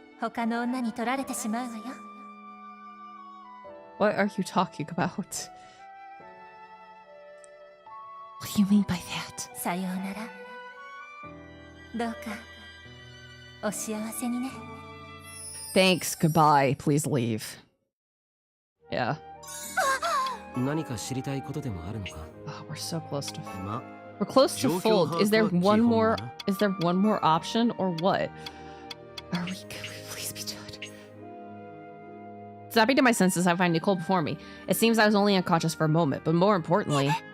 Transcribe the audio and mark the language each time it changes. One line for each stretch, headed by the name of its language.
Japanese: 他の女に取られてしまうわよ。
English: What are you talking about? What do you mean by that?
Japanese: さようなら。どうかお幸せにね。
English: Thanks, goodbye, please leave. Yeah.
Japanese: 何か知りたいことでもあるのか?
English: Oh, we're so close to...
Japanese: ま、
English: We're close to fold. Is there one more... Is there one more option or what? Are we... Can we please be done? Snapping to my senses, I find Nicole before me. It seems I was only unconscious for a moment, but more importantly...